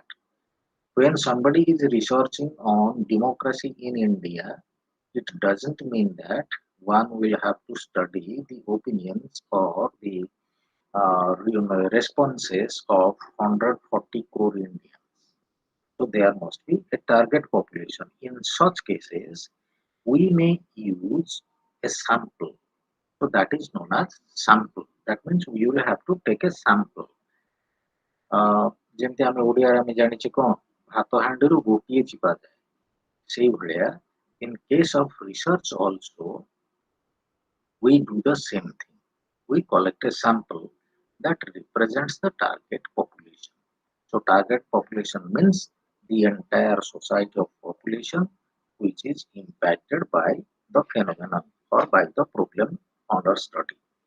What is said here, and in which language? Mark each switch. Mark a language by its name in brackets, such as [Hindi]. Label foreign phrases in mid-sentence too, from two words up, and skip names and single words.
[English] When somebody is researching on democracy in India, it doesn't mean that one will have to study the opinions or the responses of 140 crore Indians. So there must be a target population. In such cases, we may use a sample. So that is known as sample. That means we will have to take a sample. [Odia] ଯେମିତି ଆମେ ଓଡ଼ିଆରେ ଆମେ ଜାଣିଛେ କ'ଣ ହାତ ହାଣ୍ଡିରୁ ଗୋଟିଏ ଚିପା ଯାଏ ସେଇଭଳିଆ [English] in case of research also we do the same thing. We collect a sample that represents the target population. So target population means the entire society of population which is impacted by the phenomenon or by the problem under study.